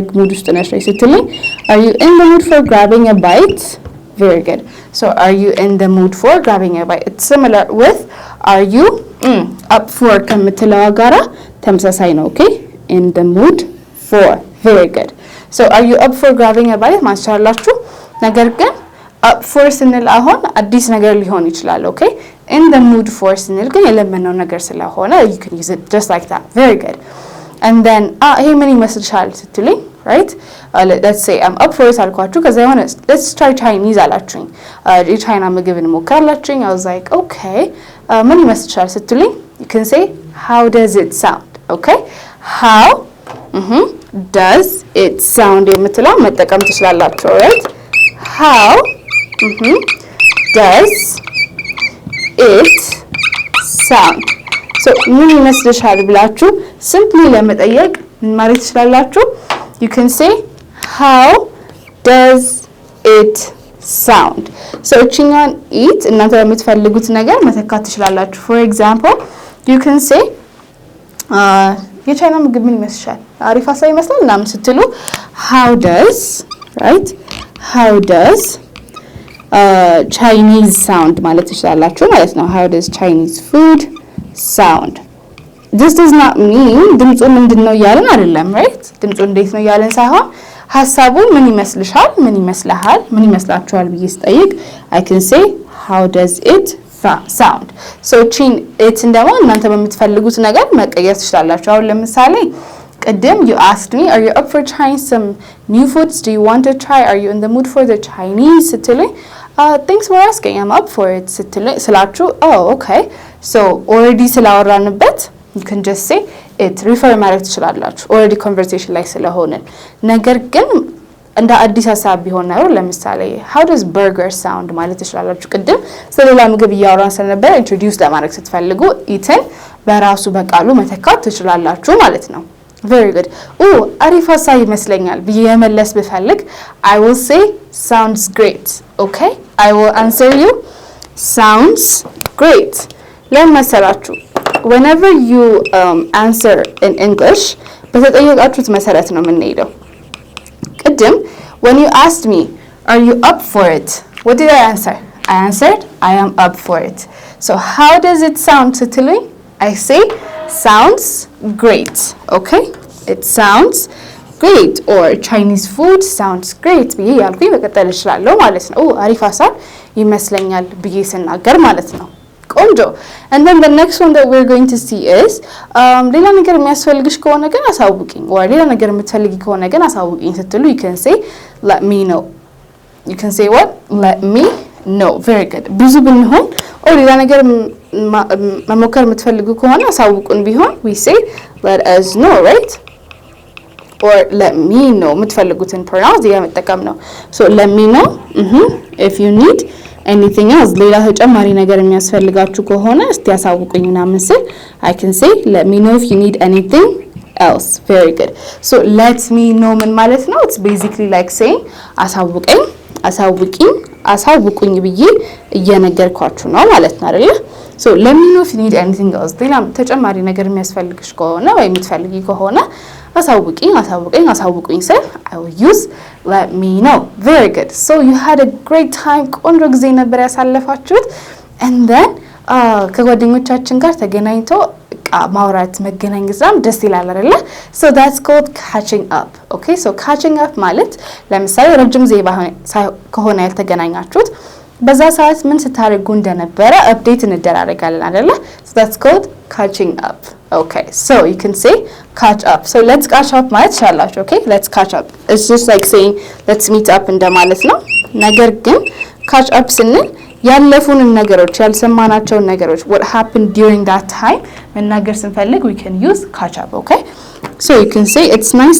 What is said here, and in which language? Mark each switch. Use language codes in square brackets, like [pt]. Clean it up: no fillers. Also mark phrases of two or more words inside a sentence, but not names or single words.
[en] mood [am] ውስጥ ነሽ ወይ ስትልኝ [en] are you in the mood for grabbing a bite very good so are you in the mood for grabbing a bite it's similar with are you up for [am] ከምትለው ጋራ ተመሳሳይ ነው [en] okay in the mood for very good so are you up for grabbing a bite [am] ማስቻላችሁ ነገር ግን [en] up for [am] ስንል አሁን አዲስ ነገር ሊሆን ይችላል [en] okay in the mood for [am] ስንል ግን የለመነው ነገር ስለሆነ [en] you can use it just like that very good and then [am] ይሄ ምን ይመስልሻል ስትሉኝ [en] right let's say I'm up for it [am] አልኳችሁ ከዛ የሆነ [en] let's try Chinese [am] አላችሁኝ የቻይና ምግብ እንሞክራላችሁኝ [en] I was like okay [am] ምን ይመስልሻል ስትሉኝ [en] you can say how does it sound okay how does it sound [am] የምትለው መጠቀም ትችላላችሁ [en] right how does it sound so [am] ምን ይመስልሻል ብላችሁ [en] simply [am] ለመጠየቅ ማለት ትችላላችሁ [en] you can say how does it sound so [am] እቺኛን eat እናንተ የምትፈልጉት ነገር መተካት ትችላላችሁ [en] for example you can say [am] የቻይና ምግብ ምን ይመስልሻል አሪፍ ሀሳብ ይመስላል እናም ስትሉ [en] how does right how does Chinese sound [am] ማለት ትችላላችሁ ማለት ነው [en] how does Chinese food sound this does not mean [am] ድምጹ ምንድነው ያለን አይደለም right ድምጹ እንዴት ነው ያለን ሳይሆን ሐሳቡ ምን ይመስልሻል ምን ይመስልሃል ምን ይመስላችኋል ብዬ ስጠይቅ [en] I can say how does it sound so chin it's [am] እንደማ እናንተ በምትፈልጉት ነገር መቀየር ትችላላችሁ አሁን ለምሳሌ [en] ቅድም you asked me are you up for trying some new foods, do you want to try, are you in the mood for the Chinese ስትሉኝ thanks for asking, I'm up for it ስላችሁ oh okay so already ስላወራንበት you can just say it refer [am] ማድረግ ትችላላችሁ [en] already conversation [am] ላይ ስለሆነ ነገር ግን እንደ አዲስ ሐሳብ ቢሆን ነው ለምሳሌ [en] how does burger sound [am] ማለት ትችላላችሁ ቅድም ስለሌላ ምግብ እያወራን ስለነበር [en] introduce [am] ለማድረግ ስትፈልጉ [en] eaten [am] በራሱ በቃሉ መተካት ትችላላችሁ ማለት ነው [en] very good [am] አሪፍ ሐሳብ ይመስለኛል ብዬ መመለስ ብፈልግ [en] I will say sounds great okay I will answer you sounds great ለመሰላችሁ whenever you answer in English [am] በተጠየቃችሁት መሰረት ነው የምንሄደው ቅድም [en] when you asked me are you up for it what did I answer I answered I am up for it so how does it sound ስትሉኝ I say sounds great okay it sounds great or Chinese food sounds great [am] ብዬ ያልኩኝ መቀጠል እችላለሁ ማለት ነው አሪፍ ሐሳብ ይመስለኛል ብዬ ስናገር ማለት ነው ቆንጆ [en] and then the next one that we're going to see is [am] ሌላ ነገር የሚያስፈልግሽ ከሆነ ግን አሳውቂኝ [en] or [am] ሌላ ነገር የምትፈልጊ ከሆነ ግን አሳውቂኝ ስትሉ [en] you can say let me know you can say what let me know very good [am] ብዙ ብንሆን [en] or [am] ሌላ ነገር መሞከር የምትፈልጉ ከሆነ አሳውቁን ቢሆን [en] we say let us know right or let me know የምትፈልጉትን pronounce [am] ያመጠቀም ነው [en] so let me know if you need anything else [am] ሌላ ተጨማሪ ነገር የሚያስፈልጋችሁ ከሆነ እስቲ ያሳውቁኝና ምስል [en] I can say let me know if you need anything else very good so let me know [am] ምን ማለት ነው [en] it's basically like saying [am] አሳውቀኝ አሳውቂኝ አሳውቁኝ ብዬ እየነገርኳችሁ ነው ማለት ነው አይደል [en] so let me know if you need anything else [am] ሌላ ተጨማሪ ነገር የሚያስፈልግሽ ከሆነ ወይ የምትፈልጊ ከሆነ አሳውቁኝ ስል [en] I will use let me know very good so you had a great time [am] ቆንጆ ጊዜ ነበር ያሳለፋችሁት [en] and then [am] ከጓደኞቻችን ጋር ተገናኝቶ ማውራት መገናኘትም ደስ ይላል አይደል [en] so that's called catching up okay so catching up [am] ማለት ለምሳሌ ረጅም ጊዜ ከሆነ ያልተገናኛችሁት በዛ ሰዓት ምን ስታደርጉ እንደነበረ አፕዴት እንደራረጋለን አይደል [en] so that's called catching up okay so you can say catch up so let's catch up [am] ማለት ይችላልላችሁ [en] okay let's catch up it's just like saying let's meet up [am] እንደማለት ነው ነገር ግን [en] catch up [am] ስንል ያለፉን ነገሮች ያልሰማናቸው ነገሮች [en] what happened during that time [am] መናገር ስንፈልግ [en] we can use catch up okay so you can say it's nice